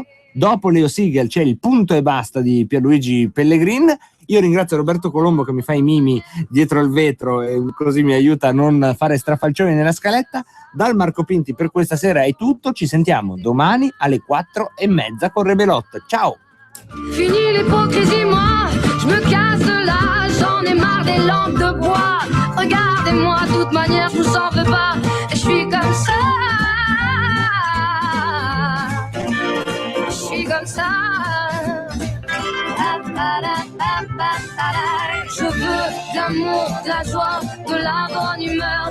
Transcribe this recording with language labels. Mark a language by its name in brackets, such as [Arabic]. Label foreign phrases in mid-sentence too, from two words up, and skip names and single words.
[Italian] Dopo Leo Siegel c'è il punto e basta di Pierluigi Pellegrin. Io ringrazio Roberto Colombo che mi fa i mimi dietro il vetro e così mi aiuta a non fare strafalcioni nella scaletta. Dal Marco Pinti per questa sera è tutto. Ci sentiamo domani alle 4:30 con Rebelot. Ciao! [French] Fini l'hypocrisie, moi, je me casse là, j'en ai marre des lampes de bois. Regardez-moi, de toute manière, je vous en veux pas, et je suis comme ça. Je suis comme ça. Je veux de l'amour, de la joie, de la bonne humeur.